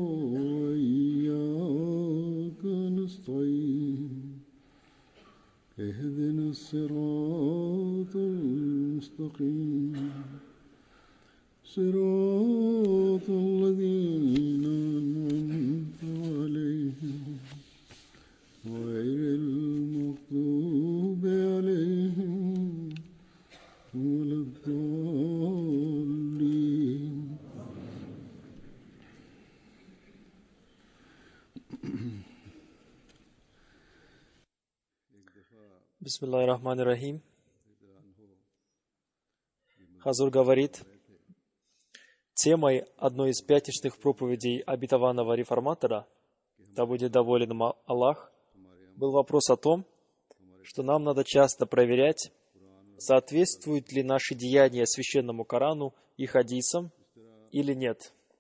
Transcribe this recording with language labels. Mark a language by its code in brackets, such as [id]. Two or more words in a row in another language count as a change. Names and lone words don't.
[ar] وإياك نستعين اهدنا الصراط المستقيم صراط الذين أنعمت عليهم غير المغضوب عليهم ولا الضالين. بسم الله الرحمن الرحيم. [ru] Хазур говорит, темой одной из пятничных проповедей обетованного реформатора, да будет доволен им Аллах, был вопрос о том, что нам надо часто проверять, соответствуют ли наши деяния священному Корану и хадисам или нет.